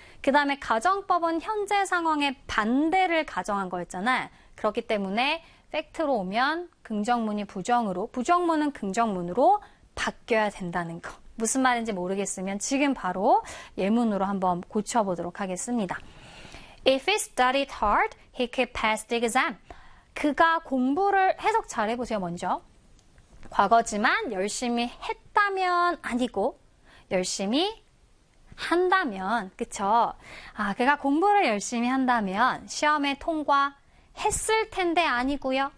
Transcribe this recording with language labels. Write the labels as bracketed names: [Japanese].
[Korean] 그 다음에 가정법은 현재 상황의 반대를 가정한 거였잖아. 그렇기 때문에 팩트로 오면 긍정문이 부정으로, 부정문은 긍정문으로 바뀌어야 된다는 거. 무슨 말인지 모르겠으면 지금 바로 예문으로 한번 고쳐보도록 하겠습니다. [English] If he studied hard, he could pass the exam. [Korean] 그가 공부를 해석 잘 해보세요, 먼저. 과거지만 열심히 했다면 아니고 열심히 한다면, 그쵸? 아, 그가 공부를 열심히 한다면 시험에 통과 했을 텐데 아니고요.